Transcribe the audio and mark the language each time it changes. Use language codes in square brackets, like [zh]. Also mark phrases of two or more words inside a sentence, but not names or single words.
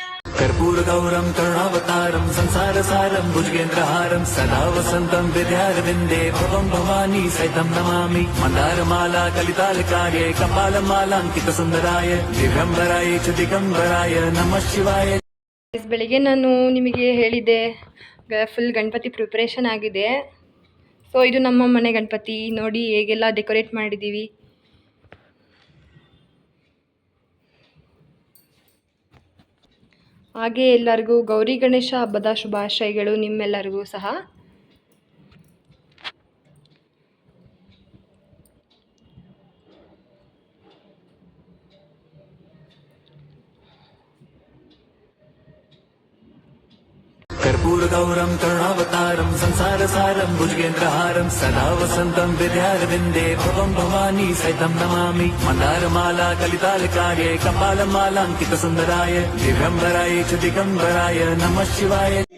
[sa] कर्पूरगौरं करुणावतारं संसारसारं भुजगेन्द्रहारं सदा वसन्तं विद्यारविन्दे भवं भवानी सहितं नमामि मन्दारमाला कलितालकार्ये कपालमालाङ्कितसुन्दराय दिगम्बराय च दिगम्बराय नमः शिवाय. [kn] ಬೆಳಿಗ್ಗೆ ನಾನು ನಿಮಗೆ ಹೇಳಿದ್ದೆ ಫುಲ್ ಗಣಪತಿ ಪ್ರಿಪ್ರೇಷನ್ ಆಗಿದೆ. ಸೊ ಇದು ನಮ್ಮ ಮನೆ ಗಣಪತಿ ನೋಡಿ ಹೇಗೆಲ್ಲ ಡೆಕೋರೇಟ್ ಮಾಡಿದ್ದೀವಿ. ಹಾಗೆ ಎಲ್ಲರಿಗೂ ಗೌರಿ ಗಣೇಶ ಹಬ್ಬದ ಶುಭಾಶಯಗಳು ನಿಮ್ಮೆಲ್ಲರಿಗೂ ಸಹ. [sa] कर्पूरगौरं करुणावतारं संसारसारं भुजगेन्द्रहारं सदा वसन्तं विद्यारविन्दे भवं भवानी सहितं नमामि मन्दारमाला कलितालकार्ये कपालमालाङ्कितसुन्दराय दिगम्बराय च दिगम्बराय नमः शिवाय.